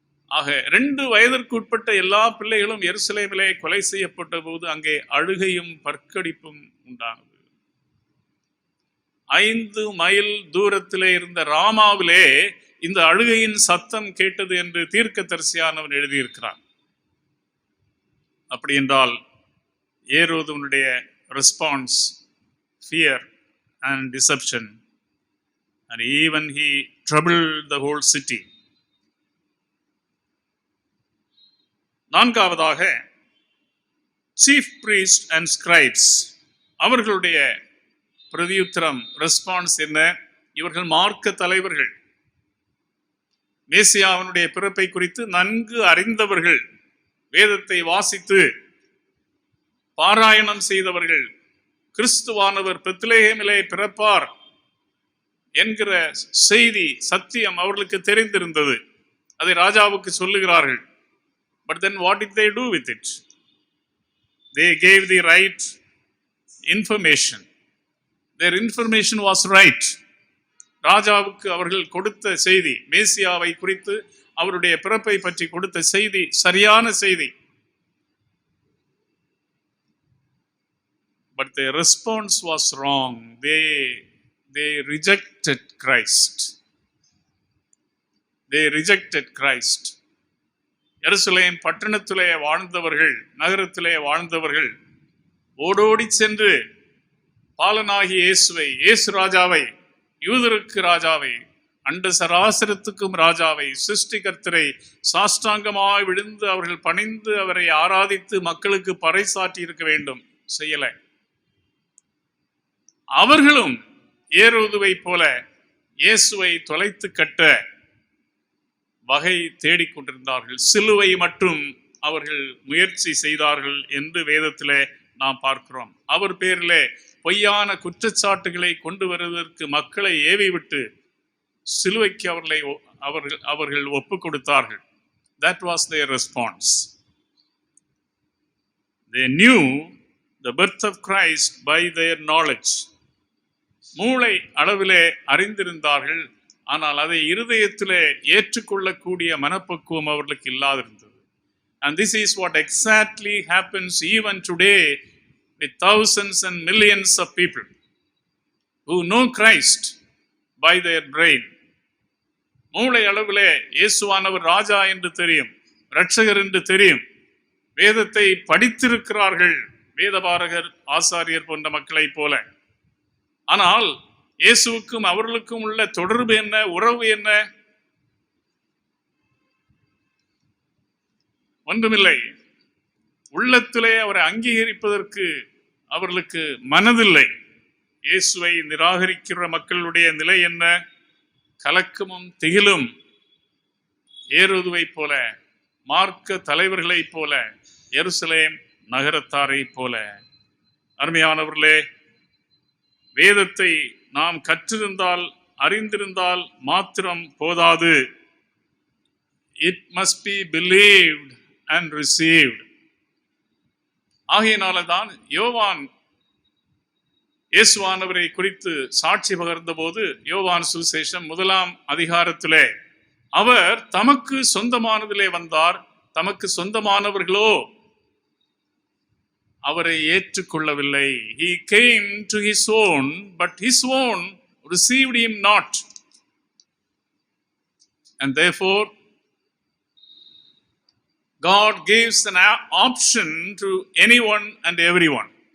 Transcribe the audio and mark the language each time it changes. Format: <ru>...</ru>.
<ta>ஆக 2 வயதிற்கு உட்பட்ட எல்லா பிள்ளைகளும் எருசலேமிலே கொலை செய்யப்பட்ட போது அங்கே அழுகையும் பற்கடிப்பும் உண்டானது. 5 மைல் தூரத்திலே இருந்த ராமாவிலே இந்த அழுகையின் சத்தம் கேட்டது என்று தீர்க்கதரிசியானவன் எழுதியிருக்கிறான். அப்படி என்றால் ஏரோதுவனுடைய</ta> <en>Response fear and deception, and even he troubled the whole city.</en> <ta>நான்காவதாக</ta> <en>chief priest and scribes,</en> <ta>அவர்களுடைய பிரதியுத்தரம் ரெஸ்பான்ஸ் என்ன? இவர்கள் மார்க்க தலைவர்கள், மேசியாவினுடைய பிறப்பை குறித்து நன்கு அறிந்தவர்கள், வேதத்தை வாசித்து பாராயணம் செய்தவர்கள், கிறிஸ்துவானவர் பெத்லெகேமிலே பிறப்பார் என்கிற செய்தி சத்தியம் அவர்களுக்கு தெரிந்திருந்தது. அதை ராஜாவுக்கு சொல்லுகிறார்கள்.</ta> <en>But then what did they do with it? They gave the right information. Their information was right.</en> <ta>ராஜாவுக்கு அவர்கள் கொடுத்த செய்தி, மேசியாவை குறித்து அவருடைய பிறப்பை பற்றி கொடுத்த செய்தி சரியான செய்தி.</ta> <en>But their response was wrong. They rejected Christ. They rejected Christ.</en> <ta>எருசலேம் பட்டணத்திலே வாழ்ந்தவர்கள், நகரத்திலே வாழ்ந்தவர்கள் ஓடோடி சென்று பாலனாகி இயேசுவை, இயேசு ராஜாவை, யூதருக்கு ராஜாவை, அண்ட சராசரத்துக்கும் ராஜாவை, சிருஷ்டிகர்த்தரை சாஷ்டாங்கமாய் விழுந்து அவர்கள் பணிந்து அவரை ஆராதித்து மக்களுக்கு பறைசாற்றி இருக்க வேண்டும். செய்யலை. அவர்களும் ஏரோதுவை போல இயேசுவை தொலைத்து கட்ட வகை தேடிக்கொண்டிருந்தார்கள். சிலுவை மட்டும் அவர்கள் முயற்சி செய்தார்கள் என்று வேதத்திலே நாம் பார்க்கிறோம். அவர் பேரிலே பொய்யான குற்றச்சாட்டுகளை கொண்டு வருவதற்கு மக்களை ஏவிவிட்டு சிலுவைக்கு அவர்கள் ஒப்பு கொடுத்தார்கள்.</ta> <en>That was their response. They knew the birth of Christ by their knowledge.</en> <ta>மூளை அளவிலே அறிந்திருந்தார்கள், ஆனால் அதை இருதயத்திலே ஏற்றுக்கொள்ளக்கூடிய மனப்பக்குவம் அவர்களுக்கு இல்லாதிருந்தது.</ta> <en>And this is what exactly happens even today with thousands and millions of people who know Christ by their brain.</en> <ta>மூளை அளவிலே இயேசுவானவர் ராஜா என்று தெரியும், இரட்சகர் என்று தெரியும், வேதத்தை படித்திருக்கிறார்கள், வேதபாரகர், ஆசாரியர் போன்ற மக்களை போல. ஆனால் இயேசுவுக்கும் அவர்களுக்கும் உள்ள தொடர்பு என்ன, உறவு என்ன? ஒன்றுமில்லை. உள்ளத்திலே அவரை அங்கீகரிப்பதற்கு அவர்களுக்கு மனதில்லை. இயேசுவை நிராகரிக்கிற மக்களுடைய நிலை என்ன? கலக்கமும் திகிலும். ஏரோதுவை போல, மார்க்க தலைவர்களை போல, எருசலேம் நகரத்தாரை போல. அருமையானவர்களே, வேதத்தை நாம் கற்றிருந்தால், அறிந்திருந்தால் மாத்திரம் போதாது.</ta> <en>It must be believed and received.</en> <ta>ஆகையினால்தான் யோவான் இயேசுவானவரை குறித்து சாட்சி பகர்ந்த போது, யோவான் சுவிசேஷம் 1 அதிகாரத்திலே, அவர் தமக்கு சொந்தமானதிலே வந்தார், தமக்கு சொந்தமானவர்களோ அவரை ஏற்றுக்கொள்ளவில்லை.</ta> <en>He came to his own, but his own received him not. And therefore, God gives an option to anyone and everyone.</en>